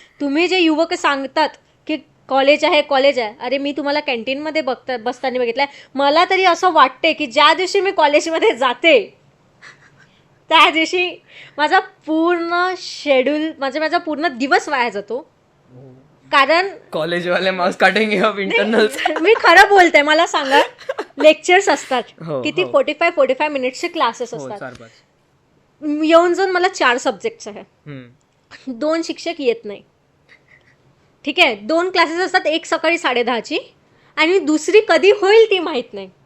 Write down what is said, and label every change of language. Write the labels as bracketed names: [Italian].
[Marathi] तुम्ही जे युवक सांगतात की कॉलेज आहे, अरे मी तुम्हाला कॅन्टीनमध्ये बसताना बघितलंय. मला तरी असं वाटते की ज्या दिवशी मी कॉलेजमध्ये जाते त्या दिवशी माझा पूर्ण शेड्यूल माझा पूर्ण दिवस वाया जातो. कारण [Hindi] कॉलेज वाले मार्क्स काटेंगे अब इंटरनल. [Marathi] मी खरं बोलते, मला सांगा, लेक्चर्स असतात हो, किती, हो. 45 मिनिट्सचे क्लासेस हो, असतात. 4-5. येऊन जाऊन मला 4 सब्जेक्ट्स आहे. हम्म. 2 शिक्षक येत नाही. ठीक आहे, 2 क्लासेस असतात, एक सकाळी 10:30ची आणि दुसरी कधी होईल ती माहीत नाही,